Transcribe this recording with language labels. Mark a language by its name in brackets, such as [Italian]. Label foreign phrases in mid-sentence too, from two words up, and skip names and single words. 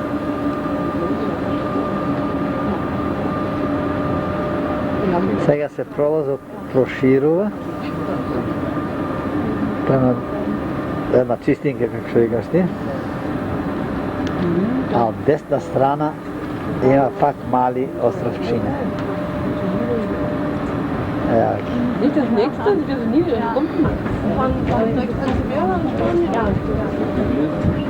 [Macedonian] Сега се пролазот проширува према една чистинка, како што викаш ти. А од десна страна има пак мали островчиња. [Serbian] Evo ga. [Dutch] Dit is niks, dat is nieuw, dat komt maar. Van direct aan de